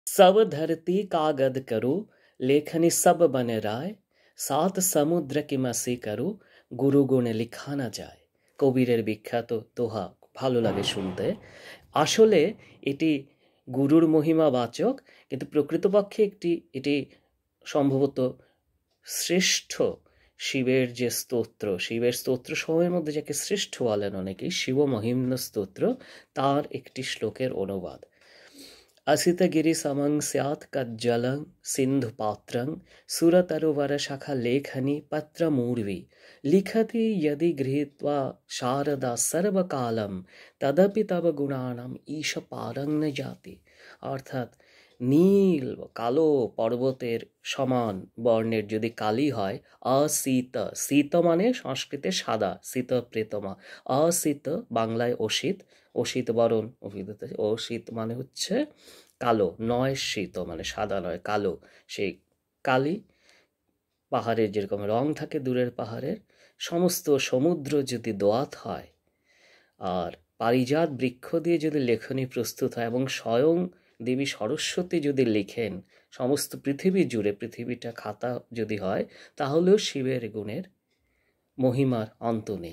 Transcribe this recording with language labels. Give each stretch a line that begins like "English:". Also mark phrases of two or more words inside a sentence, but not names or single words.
Hindi: सब धरती कागद करो, लेखनी सब बन राय, सात समुद्र की मसि करो, गुरु गुण लिखा न जाय।
Bangla: কবিরের বিখ্যাত দোহা, ভালো লাগে শুনতে। আসলে এটি গুরুর মহিমা বাচক, কিন্তু প্রকৃতপক্ষে এটি সম্ভবত শ্রেষ্ঠ শিবের যে স্তোত্র, শিবের স্তোত্র সমূহের মধ্যে যাকে শ্রেষ্ঠ বলেন অনেকেই, শিব মহিম্ন স্তোত্র, তার একটি শ্লোকের অনুবাদ।
Sanskrit: असितगिरि समं स्यात् कज्जलं सिन्धुपात्रं, सुरतरुवरशाखा लेखनी पत्रमूर्वी, लिखति यदि गृहीत्वा शारदा सर्वकालं, तदपि तव गुणानाम ईश पारं न जाति।
Bangla: অর্থাৎ নীল কালো পর্বতের সমান বর্ণের যদি কালি হয়, অসিত, শীত মানে সংস্কৃতে সাদা, শীত প্রেতমা, অসিত বাংলায় অসিত, অসিত বরণ অভিধতে, অসিত মানে হচ্ছে কালো, নয় শীত মানে সাদা নয় কালো, সেই কালি পাহাড়ের যেরকম রং থাকে দূরের পাহাড়ের, সমস্ত সমুদ্র যদি দোয়াত হয় আর পারিজাত বৃক্ষ দিয়ে যদি লেখনী প্রস্তুত হয় এবং স্বয়ং দেবী সরস্বতী যদি লিখেন সমস্ত পৃথিবী জুড়ে, পৃথিবীটা খাতা যদি হয়, তাহলেও শিবের গুণের মহিমার অন্ত নেই।